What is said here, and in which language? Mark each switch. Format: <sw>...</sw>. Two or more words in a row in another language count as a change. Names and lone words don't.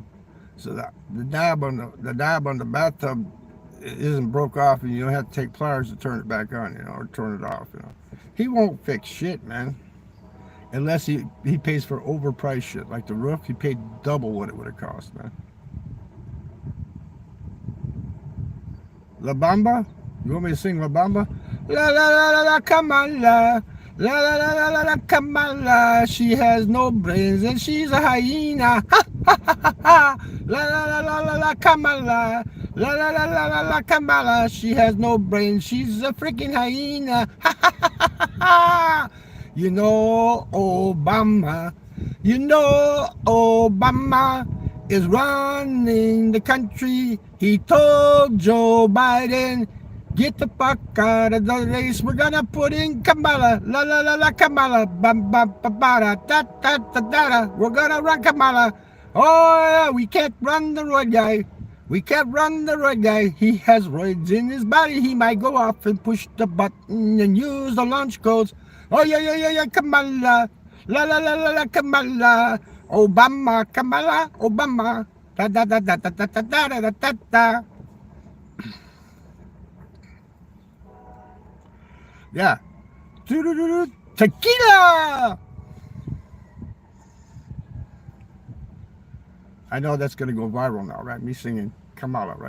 <en>So that the knob on the bathtub isn't broke off and you don't have to take pliers to turn it back on, or turn it off, He won't fix shit, man. Unless he pays for overpriced shit. Like the roof, he paid double what it would have cost, man. La Bamba? You want me to sing La Bamba? La la la la la, come on la. La la la la la la, come on la. She has no brains and she's a hyena. Ha ha ha ha ha. La la la la la la, come on la. La la la la la la, come on la. She has no brains, she's a freaking hyena. Ha ha ha ha ha. Obama is running the country. He told Joe Biden, get the fuck out of the race. We're gonna put in Kamala. La la la la, Kamala. Bam bam ba ba da da da da da. We're gonna run Kamala. Oh, we can't run the roid guy. We can't run the roid guy. He has roids in his body. He might go off and push the button and use the launch codes. Oh yeah, Kamala, la la la la la, Kamala, Obama, Kamala, Obama, da da da da da da da da da da da. Yeah, tequila. I know that's gonna go viral now, right? Me singing Kamala, right?</en>